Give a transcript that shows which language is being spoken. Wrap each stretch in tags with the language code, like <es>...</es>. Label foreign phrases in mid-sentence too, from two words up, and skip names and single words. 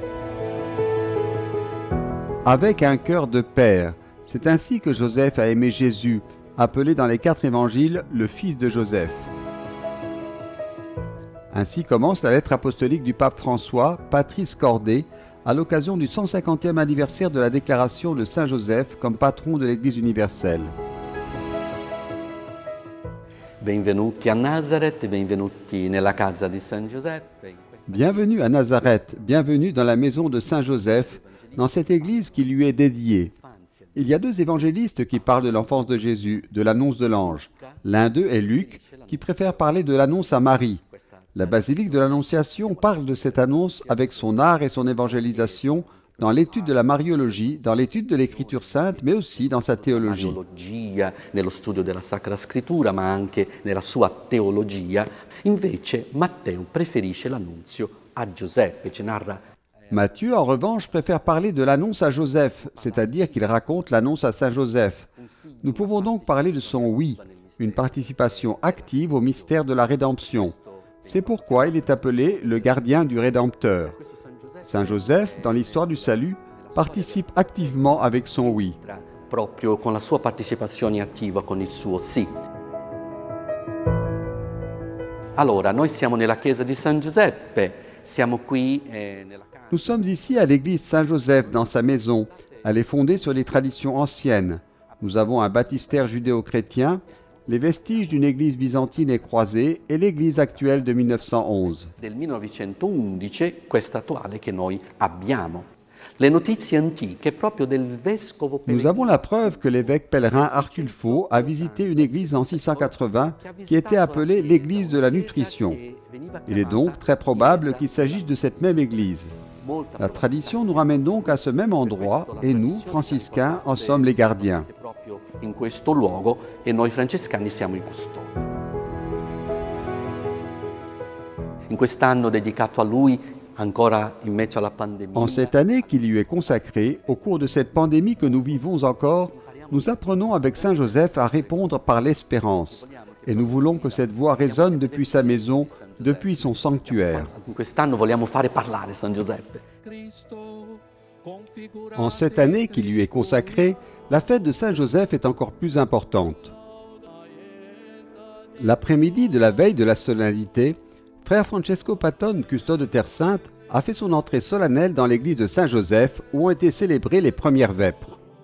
<fr>Avec un cœur de père, c'est ainsi que Joseph a aimé Jésus, appelé dans les 4 évangiles le fils de Joseph. Ainsi commence la lettre apostolique du pape François, Patris Cordé, à l'occasion du 150e anniversaire de la déclaration de Saint Joseph comme patron de l'Église universelle.</fr> <it>Benvenuti a Nazareth, benvenuti nella casa di San Giuseppe.</it> <fr>Bienvenue à Nazareth, bienvenue dans la maison de Saint Joseph, dans cette église qui lui est dédiée. Il y a 2 évangélistes qui parlent de l'enfance de Jésus, de l'annonce de l'ange. L'un d'eux est Luc, qui préfère parler de l'annonce à Marie. La basilique de l'Annonciation parle de cette annonce avec son art et son évangélisation dans l'étude de la Mariologie, dans l'étude de l'Écriture sainte, mais aussi dans sa théologie.</fr> <it>Nello studio della Sacra Scrittura, ma anche nella sua teologia. Invece Matteo preferisce l'annunzio a Giuseppe, ci narra.</it> <fr>Matthieu, en revanche, préfère parler de l'annonce à Joseph, c'est-à-dire qu'il raconte l'annonce à Saint Joseph. Nous pouvons donc parler de son oui, une participation active au mystère de la rédemption. C'est pourquoi il est appelé le gardien du Rédempteur. Saint Joseph, dans l'histoire du salut, participe activement avec son oui.</fr> <it>Proprio con la sua partecipazione attiva con il suo sì. Allora, noi siamo nella chiesa di San Giuseppe, siamo qui nella casa.</it> <fr>Nous sommes ici à l'église Saint-Joseph, dans sa maison. Elle est fondée sur les traditions anciennes. Nous avons un baptistère judéo-chrétien, les vestiges d'une église byzantine et croisée et l'église actuelle de 1911.</fr> <it>Del 1911, questa attuale che noi abbiamo. Le notizie antiche proprio del vescovo</it> <fr>Nous avons la preuve que l'évêque pèlerin Arculfo a visité une église en 680 qui était appelée l'église de la nutrition. Il est donc très probable qu'il s'agisse de cette même église. La tradition nous ramène donc à ce même endroit et nous, franciscains, en sommes les gardiens.</fr> <it>In questo luogo e noi francescani siamo i custodi. In quest'anno dedicato a lui, ancora in mezzo alla pandemia.</it> <fr>En cette année qui lui est consacrée, au cours de cette pandémie que nous vivons encore, nous apprenons avec Saint Joseph à répondre par l'espérance. Et nous voulons que cette voix résonne depuis sa maison, depuis son sanctuaire.</fr> <it>In quest'anno vogliamo fare parlare San Giuseppe.</it> <fr>En cette année qui lui est consacrée, la fête de Saint Joseph est encore plus importante. L'après-midi de la veille de la solennité, frère Francesco Patton, custode de Terre Sainte, a fait son entrée solennelle dans l'église de Saint Joseph où ont été célébrées les premières vêpres.</fr>